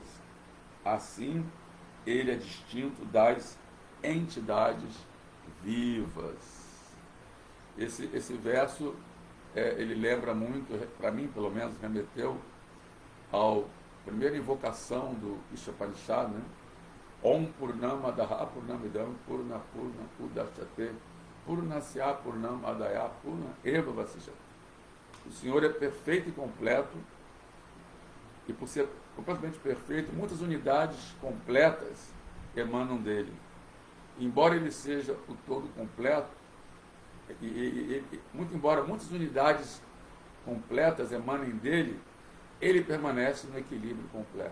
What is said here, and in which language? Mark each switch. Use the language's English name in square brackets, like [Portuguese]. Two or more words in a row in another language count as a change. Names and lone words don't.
[Portuguese] Assim, ele é distinto das entidades vivas. Esse verso, ele lembra muito, para mim pelo menos, remeteu à primeira invocação do Ishopanishad, né? [Sanskrit] ॐ पूर्णमदः पूर्णमिदं पूर्णात् पूर्णम् उदच्यते पूर्णस्य पूर्णम् आदाय पूर्णम् एव अवशिष्यते. [Portuguese] O Senhor é perfeito e completo, e por ser completamente perfeito, muitas unidades completas emanam dele. Embora ele seja o todo completo, muito embora muitas unidades completas emanem dele, ele permanece no equilíbrio completo.